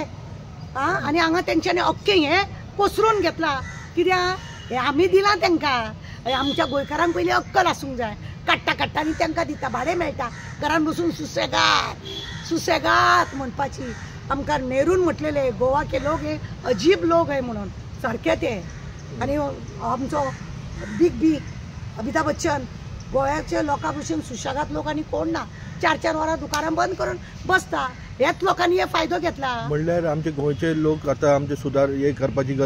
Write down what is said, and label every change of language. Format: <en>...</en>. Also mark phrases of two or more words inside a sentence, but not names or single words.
<kok>आनी हांगा तेंच्यांनी अख्खें हें पसरून घेतला. कित्याक हें आमी दिलां तेंकां. आमच्या गोंयकारांक पयलीं अक्कल आसूंक जाय. काडटा आनी तेंकां दिता, भाडें मेळटा. घरान बसून सुसेगाद म्हणपाची. आमकां नेरून म्हटलेले</kok> <hi>गोवा के लोग हे अजीब लोग है</hi> <kok>म्हणून, सारके ते. आनी आमचो बी अमिताभ बच्चन गोंयाच्या लोकां भशेन सुशेगाद लोक आनी कोण ना. 4-4 वरां दुकानां बंद करून बसता. हेच लोकांनी हे फायदो घेतला. म्हणल्यार आमचे गोंयचे लोक आतां आमचे सुदार हे करपाची गरज</kok>